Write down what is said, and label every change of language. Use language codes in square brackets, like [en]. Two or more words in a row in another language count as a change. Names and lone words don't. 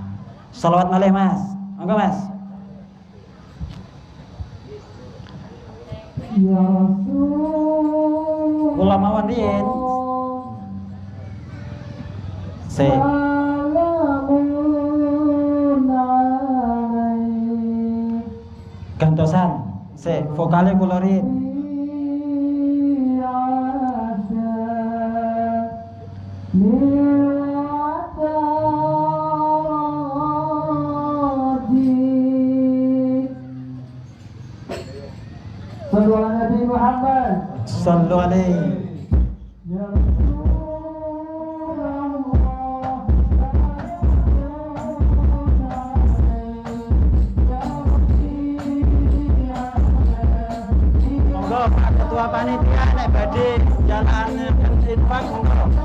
[jv] Shalawat malih Mas. Monggo Mas. [ar] يا رسول. [jv] Kula mawon riyen. Gantosan, vokale kula riyen. [ar] صلوا على النبي محمد. صلوا عليه. [jv] Ketua panitia nek badhe jalan infak monggo.